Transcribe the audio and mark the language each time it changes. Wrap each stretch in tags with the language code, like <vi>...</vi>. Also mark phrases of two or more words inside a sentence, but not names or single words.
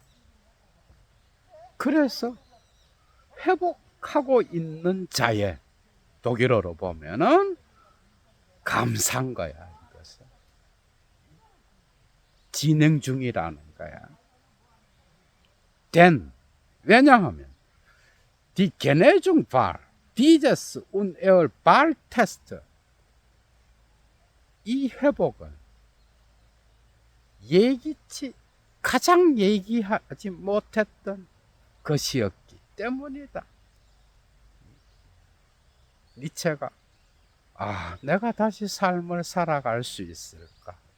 <ko>그래서 회복하고 있는 자의, 독일어로 보면은 감사한 거야, 이것은. 진행 중이라는 거야.</ko> <de>왜냐하면 die Genesung war dieses unerwartete,</de> <ko>이 회복은 가장 예기하지 못했던 것이었기 때문이다. 니체가 내가 다시 삶을 살아갈 수 있을까?</ko>